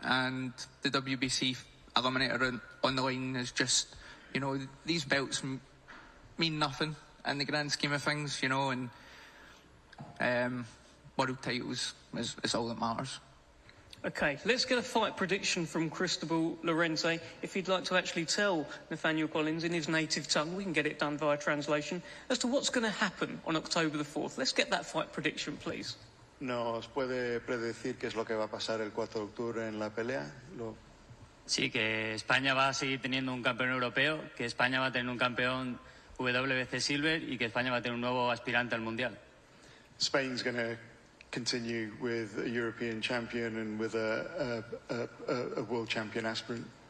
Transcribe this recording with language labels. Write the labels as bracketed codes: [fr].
[en] And the WBC eliminator on the line is just, you know, these belts mean nothing in the grand scheme of things, you know, and world titles is all that matters. Okay, let's get a fight prediction from Cristobal Llorente. If he'd like to actually tell Nathaniel Collins in his native tongue, we can get it done via translation, as to what's going to happen on October the 4th. Let's get that fight prediction, please. [es] ¿Nos puede predecir qué es lo que va a pasar el 4 de octubre en la pelea? Sí, que España va a seguir teniendo un campeón europeo, que España va a tener un campeón WBC Silver y que España va a tener un nuevo aspirante al Mundial. [en] Spain's going to continue with a European champion and with a world champion aspirant.